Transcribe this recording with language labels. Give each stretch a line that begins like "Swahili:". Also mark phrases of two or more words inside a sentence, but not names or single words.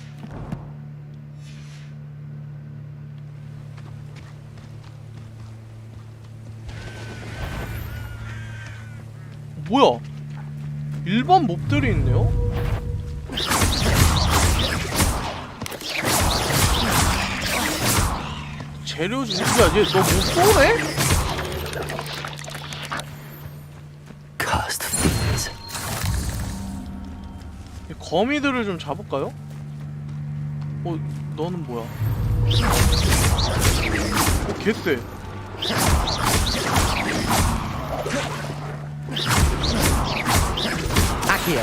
Korean: 뭐야? 일반 몹들이 있네요? 재료 좀 야, 얘 너 못 쏘네?
English: Cursed fiends.
Korean: 거미들을 좀 잡을까요? 너는 뭐야? 개쎄. Accio.